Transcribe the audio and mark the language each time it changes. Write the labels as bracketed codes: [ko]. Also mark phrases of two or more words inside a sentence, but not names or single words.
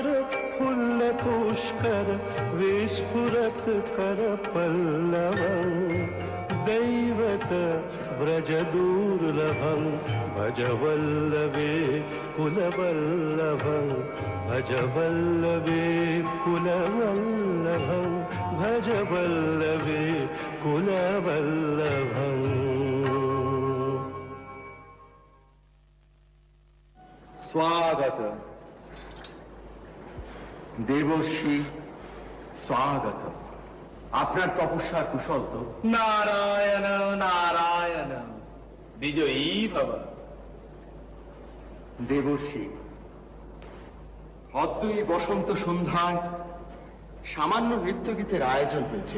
[sa] फुल्लपुष्कर विस्फुरत कर पल्लवं दैवत व्रज दुर्लभं भज वल्लभे कुलवल्लभं भज वल्लभे कुलवल्लभं भज वल्लभे कुलवल्लभं। [bn] स्वागत দেবশ্রী, স্বাগত। আপনার তপস্যার কুশল তো? নারায়ণ নারায়ণ, বিজয়ী ভব। দেবশ্রী, অদ্য এই বসন্ত সন্ধ্যায় সামান্য নৃত্যগীতের আয়োজন হয়েছে।